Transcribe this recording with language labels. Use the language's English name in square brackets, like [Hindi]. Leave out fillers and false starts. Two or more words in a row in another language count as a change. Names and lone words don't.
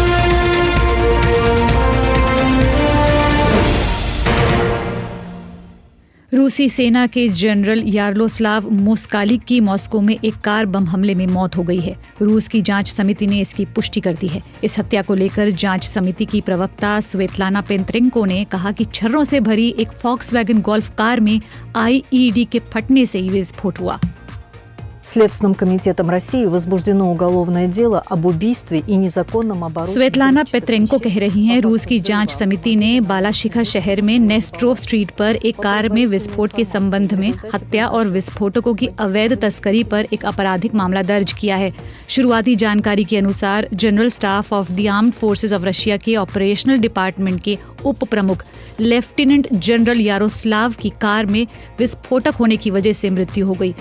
[Hindi] रूसी सेना के जनरल यारोस्लाव मोस्कालिक की मॉस्को में एक कार बम हमले में मौत हो गई है। रूस की जांच समिति ने इसकी पुष्टि कर दी है। इस हत्या को लेकर जांच समिति की प्रवक्ता स्वेतलाना पेंत्रेंको ने कहा कि छर्रों से भरी एक फॉक्सवैगन गोल्फ कार में आईईडी के फटने से ये विस्फोट हुआ। [Russian] Следственным комитетом России возбуждено уголовное дело об убийстве и незаконном обороте। [Hindi] स्वेतलाना पेत्रेंको कह रही हैं, रूस की जांच समिति ने बालाशिखा शहर में नेस्ट्रोव स्ट्रीट पर एक कार में विस्फोट के संबंध में हत्या और विस्फोटकों की अवैध तस्करी पर एक आपराधिक मामला दर्ज किया है। शुरुआती जानकारी के अनुसार [English] General Staff of the Armed Forces of Russia [Hindi] के [English] operational department [Hindi] के उप प्रमुख [English] lieutenant general [Hindi] यारोस्लाव की कार में विस्फोटक होने की वजह से मृत्यु हो गई।